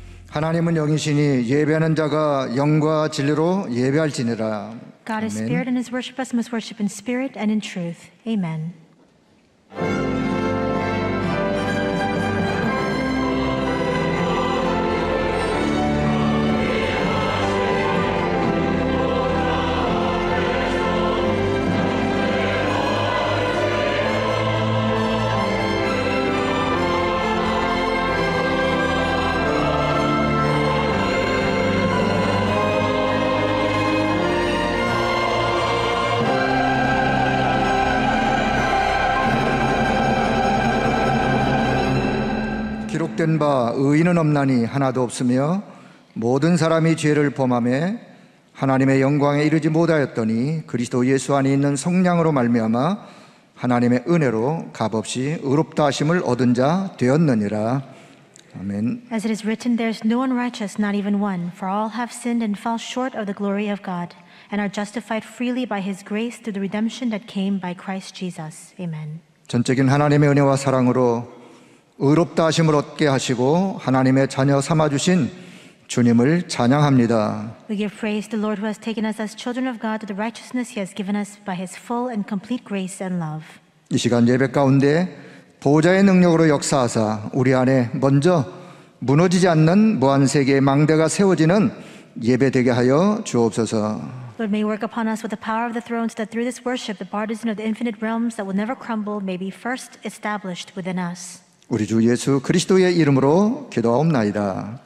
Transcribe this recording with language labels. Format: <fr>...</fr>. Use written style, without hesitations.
<ko>하나님은 영이시니 예배하는 자가 영과 진리로 예배할지니라.</ko> <en>God is spirit, and his worshippers must worship in spirit and in truth. Amen.</en> <ko>기록된 바 의인은 없나니 하나도 없으며 모든 사람이 죄를 범하며 하나님의 영광에 이르지 못하였더니 그리스도 예수 안에 있는 성령으로 말미암아 하나님의 은혜로 값없이 의롭다 하심을 얻은 자 되었느니라. 아멘.</ko> <en>As it is written, there is no one righteous, not even one, for all have sinned and fall short of the glory of God, and are justified freely by his grace through the redemption that came by Christ Jesus. Amen.</en> <ko>전적인 하나님의 은혜와 사랑으로 의롭다 하심을 얻게 하시고 하나님의 자녀 삼아주신 주님을 찬양합니다.</ko> <en>We give praise to the Lord who has taken us as children of God to the righteousness he has given us by his full and complete grace and love.</en> <ko>이 시간 예배 가운데 보호자의 능력으로 역사하사 우리 안에 먼저 무너지지 않는 무한세계의 망대가 세워지는 예배 되게 하여 주옵소서.</ko> <en>Lord, may work upon us with the power of the throne so that through this worship the partisan of the infinite realms that will never crumble may be first established within us.</en> <ko>우리 주 예수 그리스도의 이름으로 기도하옵나이다.</ko>